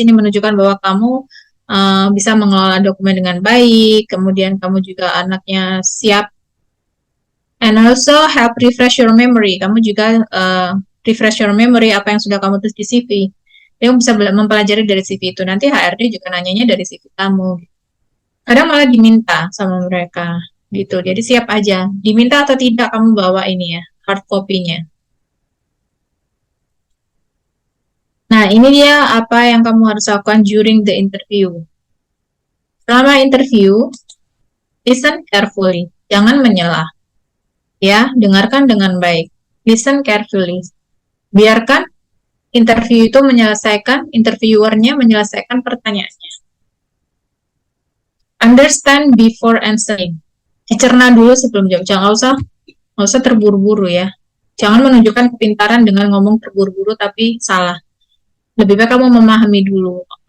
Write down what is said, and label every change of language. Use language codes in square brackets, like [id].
[id] Ini menunjukkan bahwa kamu bisa mengelola dokumen dengan baik, kemudian kamu juga anaknya siap. [en] And also help refresh your memory. [id] Kamu juga [en] refresh your memory [id] apa yang sudah kamu tulis di CV. Kamu bisa mempelajari dari CV itu. Nanti HRD juga nanyanya dari CV kamu. Kadang malah diminta sama mereka gitu. Jadi siap aja. Diminta atau tidak kamu bawa ini ya, hard copy-nya. Nah, ini dia apa yang kamu harus lakukan [en] during the interview. [id] Selama interview, [en] listen carefully. [id] Jangan menyelah. Ya, dengarkan dengan baik. [en] Listen carefully. [id] Biarkan interviewernya menyelesaikan pertanyaannya. [en] Understand before answering. [id] Dicerna dulu sebelum jawab. Jangan usah terburu-buru ya. Jangan menunjukkan kepintaran dengan ngomong terburu-buru tapi salah. Lebih baik kamu memahami dulu.